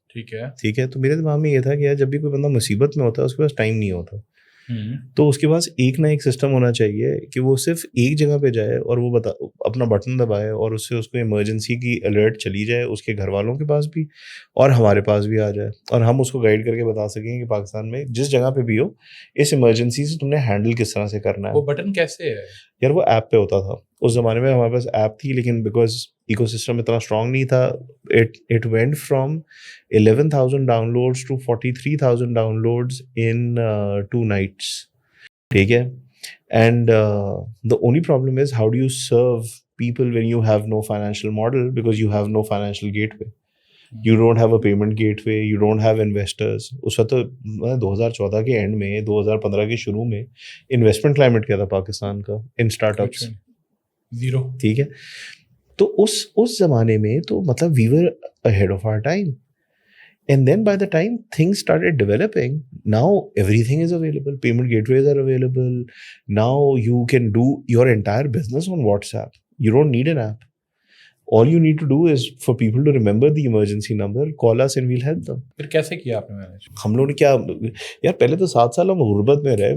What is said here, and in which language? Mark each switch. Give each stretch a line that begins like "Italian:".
Urdu: ٹھیک ہے, تو میرے دماغ میں یہ تھا کہ یار جب بھی کوئی بندہ مصیبت میں ہوتا ہے اس کے پاس ٹائم نہیں ہوتا, تو اس کے پاس ایک نہ ایک سسٹم ہونا چاہیے کہ وہ صرف ایک جگہ پہ جائے اور وہ اپنا بٹن دبائے اور اس سے اس کو ایمرجنسی کی الرٹ چلی جائے اس کے گھر والوں کے پاس بھی اور ہمارے پاس بھی آ جائے, اور ہم اس کو گائڈ کر کے بتا سکیں کہ پاکستان میں جس جگہ پہ بھی ہو اس ایمرجنسی سے تم نے ہینڈل کس طرح سے کرنا ہے. وہ بٹن کیسے ہے یار؟ وہ ایپ پہ ہوتا تھا اس زمانے میں, ہمارے پاس ایپ تھی لیکن بیکاز ایکو سسٹم اتنا اسٹرانگ نہیں تھا,
English: It went from 11,000 downloads to 43,000 downloads in 2 nights.
Urdu: ٹھیک ہے,
English: And the only problem is how do you serve people when you have no financial model, because you have no financial gateway, you don't have a payment gateway, you don't have investors.
Urdu: اس وقت 2014 کے and میں 2015 کے شروع میں investment climate کیا تھا پاکستان کا ان start ups? Zero. ٹھیک ہے, تو اس زمانے میں تو مطلب
English: we were ahead of our time. And then by the time things started developing, now everything is available. Payment gateways are available. Now you can do your entire business on WhatsApp. You don't need an app. All you need to do is for people to remember the emergency number, call us and we'll help them.
Urdu: پھر کیسے کیا آپ نے manage? ہم لوگوں نے کیا یار, پہلے تو 7 سال ہم غربت میں رہے.